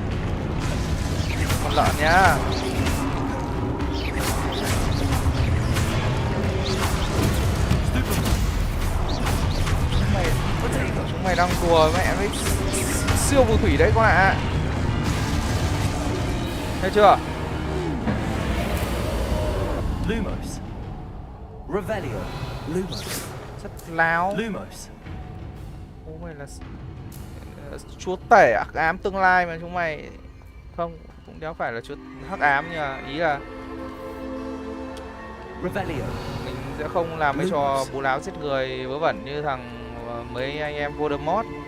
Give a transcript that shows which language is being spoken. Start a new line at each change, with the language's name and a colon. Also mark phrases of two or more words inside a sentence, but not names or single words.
Vietnamese: Con lợn nhá. Chúng mày đang đùa mẹ với siêu phù thủy đấy con ạ. Thấy chưa? Lumos. Revelio. Lumos. Rất láo. Lumos. Ô mày là chúa tể hắc ám tương lai mà chúng mày. Không, cũng đéo phải là chúa hắc ám, nhưng mà ý là Revelio. mình sẽ không làm mấy trò bù láo giết người vớ vẩn như mấy anh em Voldemort.